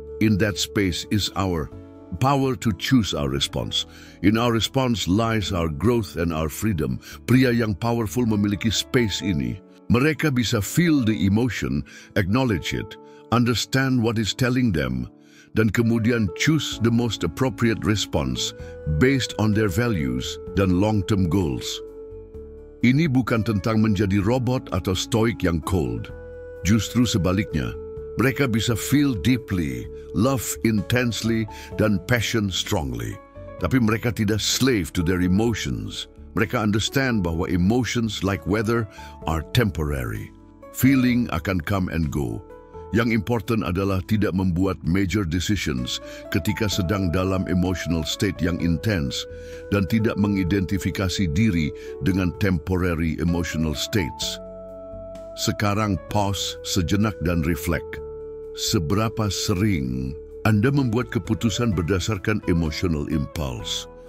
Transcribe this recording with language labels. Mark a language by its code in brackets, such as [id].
[en] In that space is our power to choose our response. In our response lies our growth and our freedom." [id] Pria yang powerful memiliki space ini. Mereka bisa [en] feel the emotion, acknowledge it, understand what is telling them, [id] dan kemudian [en] choose the most appropriate response based on their values [id] dan [en] long-term goals. [id] Ini bukan tentang menjadi robot atau stoik yang cold. Justru sebaliknya, mereka bisa [en] feel deeply, love intensely, [id] dan [en] passion strongly. [id] Tapi mereka tidak [en] slave to their emotions. [id] Mereka [en] understand [id] bahwa [en] emotions like weather are temporary. Feeling [id] akan [en] come and go. [id] Yang [en] important [id] adalah tidak membuat [en] major decisions [id] ketika sedang dalam [en] emotional state [id] yang [en] intense [id] dan tidak mengidentifikasi diri dengan [en] temporary emotional states. [id] Sekarang pause sejenak dan reflect. Seberapa sering Anda membuat keputusan berdasarkan emotional impulse?